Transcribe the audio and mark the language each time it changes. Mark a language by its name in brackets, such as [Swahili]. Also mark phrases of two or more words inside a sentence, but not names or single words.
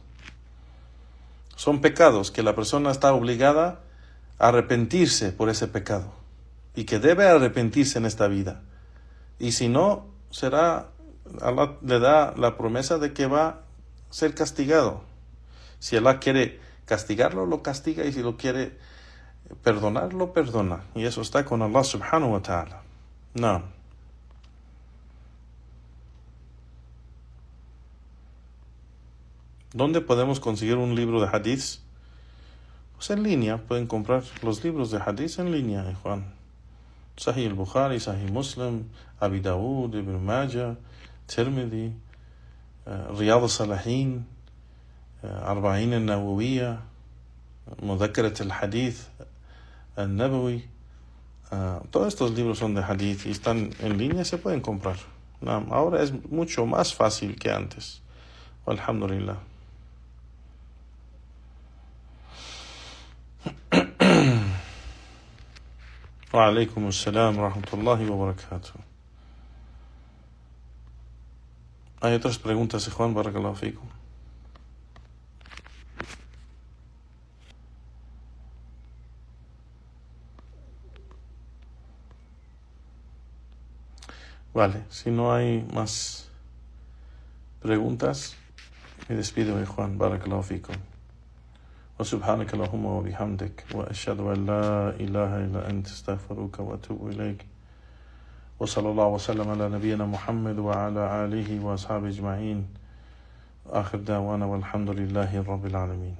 [Spanish] Son pecados que la persona está obligada a arrepentirse por ese pecado y que debe arrepentirse en esta vida. Y si no, Allah le da la promesa de que va a ser castigado. Si Allah quiere castigarlo, lo castiga, y si lo quiere perdonar, lo perdona. Y eso está con Allah [Arabic] سبحانه وتعالى. [Spanish] No. ¿Dónde podemos conseguir un libro de hadiths? Pues en línea, pueden comprar los libros de hadiths en línea, Juan. Sahih al-Bukhari, Sahih Muslim, Abi Dawud, Ibn Majah, Tirmidhi, Riyad al-Salihin, Arba'in al-Nawawiyya, Mudhakkarat al-Hadith al-Nabawi. Todos estos libros son de hadith y están en línea, se pueden comprar. Ahora es mucho más fácil que antes. Alhamdulillah. [Arabic] وعليكم السلام ورحمة الله وبركاته. [Spanish] Hay otras preguntas, Juan, [Arabic] بارك الله فيكم. [Spanish] Vale, si no hay más preguntas, me despido de Juan, [Arabic] بارك الله فيكم. وسبحانك اللهم وبحمدك، وأشهد أن لا إله إلا أنت أستغفرك وأتوب إليك. وصلى الله وسلم على نبينا محمد وعلى آله وأصحابه أجمعين. آخر دعوانا والحمد لله رب العالمين.